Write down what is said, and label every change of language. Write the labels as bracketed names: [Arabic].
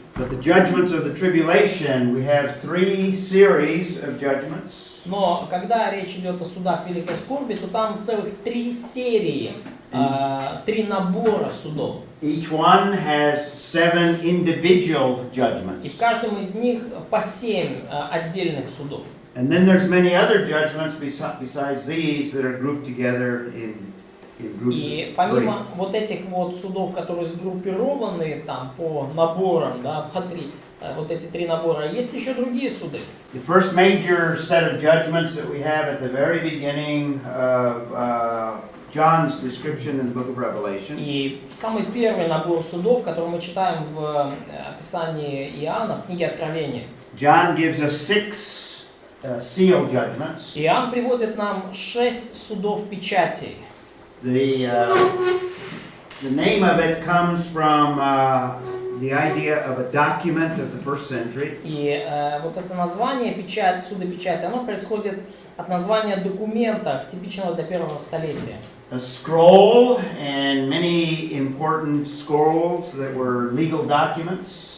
[English] But the judgments of the tribulation, we have 3 series of judgments. [Russian] Но когда речь идет о судах Великой Скорби, то там целых 3 серии, 3 набора судов. [English] Each one has 7 individual [Russian] И [English] judgments. [Russian] в каждом из них по 7 отдельных судов. [English] And then there's many other judgments besides these that are grouped together in groups [Russian] И [English] of 3. [Russian] помимо вот этих вот судов, которые сгруппированы там по наборам, да, по 3, вот эти 3 набора, есть еще другие суды. [English] The first major set of judgments that we have at the very beginning of John's description in the book of Revelation. [Russian] И самый первый набор судов, который мы читаем в описании Иоанна, в книге Откровения. [English] John gives us 6 seal judgments. [Russian] Иоанн приводит нам 6 судов печатей. [English] The name of it comes from the idea of a document of the first century. [Russian] И вот это название печать, суды печати, оно происходит от названия документа, типичного для первого столетия. [English] A scroll and many important scrolls that were legal documents.